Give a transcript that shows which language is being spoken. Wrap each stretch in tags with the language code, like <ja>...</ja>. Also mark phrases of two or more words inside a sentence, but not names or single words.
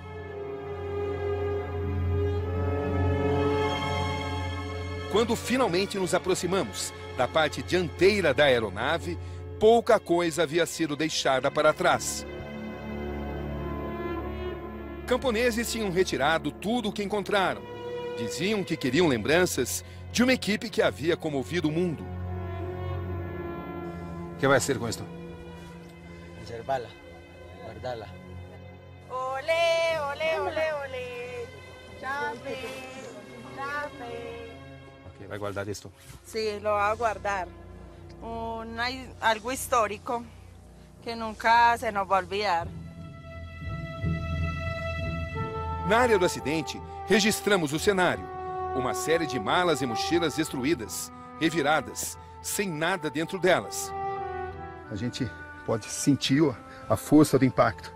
<pt>Quando finalmente nos aproximamos da parte dianteira da aeronave, pouca coisa havia sido deixada para trás. Camponeses tinham retirado tudo o que encontraram. Diziam que queriam lembranças de uma equipe que havia comovido o mundo. O que vai ser com isso? Conservá-la, guardá-la. Olé, olé, olé, olé. Chape, chape. Ok, vai guardar isto?</pt> <es>Sí, lo va a guardar. Algo histórico que nunca se nos va a olvidar.</es> <pt>Na área do acidente, registramos o cenário. Uma série de malas e mochilas destruídas, reviradas, sem nada dentro delas. A gente pode sentir a força do impacto.</pt>